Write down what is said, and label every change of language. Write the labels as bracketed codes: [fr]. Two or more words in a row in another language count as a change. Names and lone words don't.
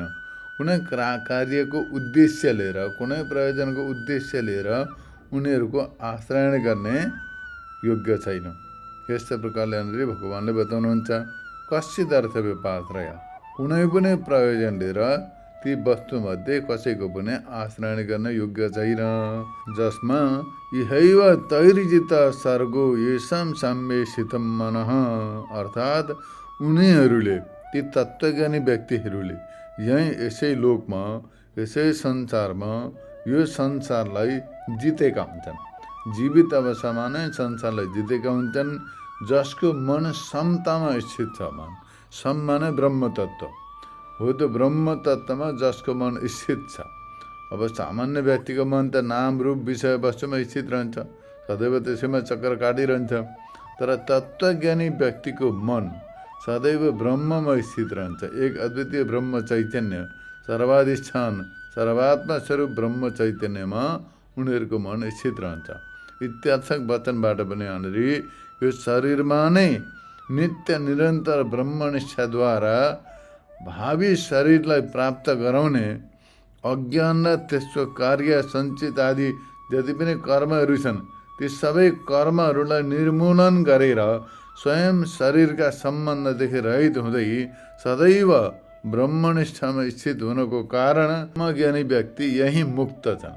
[ne] कुनै कार्यको उद्देश्य लिएर, कुनै प्रयोजनको उद्देश्य लिएर उनीहरूको आश्रय गर्ने योग्य छैन। यस्तो प्रकारले भगवानले बताउनुहुन्छ, [sa] कश्चित् अर्थ व्यपाश्रय, [ne] कुनै पनि प्रयोजन लिएर ती वस्तुमध्ये कसैको पनि आश्रय गर्न योग्य छैन। [sa] जसमा इहैव तैर्जित सर्गो येषां साम्ये स्थितं मनः, [ne] अर्थात् उनीहरूले, ती तत्त्वज्ञानी व्यक्तिहरूले यहीँ यसै लोकमा, यसै संसारमा यो संसारलाई जितेका हुन्छन्। जीवित अवस्थामा नै संसारलाई जितेका हुन्छन्। जसको मन समतामा स्थित छ, मन सम माने ब्रह्म तत्त्व हो, त्यो ब्रह्म तत्त्वमा जसको मन स्थित छ। अब सामान्य व्यक्तिको मन त नाम रूप विषय वस्तुमा स्थित रहन्छ, सदैव त्यसैमा चक्कर काटिरहन्छ। तर तत्त्वज्ञानी व्यक्तिको मन सदैव ब्रह्ममा स्थित रहन्छ। एक अद्वितीय ब्रह्म चैतन्य, सर्वाधिष्ठान, सर्वात्मा स्वरूप ब्रह्म चैतन्यमा उनीहरूको मन स्थित रहन्छ। इत्यार्थक वचनबाट पनि यहाँनिर यो शरीरमा नै नित्य निरन्तर ब्रह्मनिष्ठाद्वारा भावी शरीरलाई प्राप्त गराउने अज्ञान र त्यसको कार्य सञ्चित आदि जति पनि कर्महरू छन्, ती सबै कर्महरूलाई निर्मूलन गरेर स्वयं शरीरका सम्बन्धदेखि रहित हुँदै सदैव ब्रह्मनिष्ठामा स्थित हुनको कारण ज्ञानी व्यक्ति यही मुक्त छन्।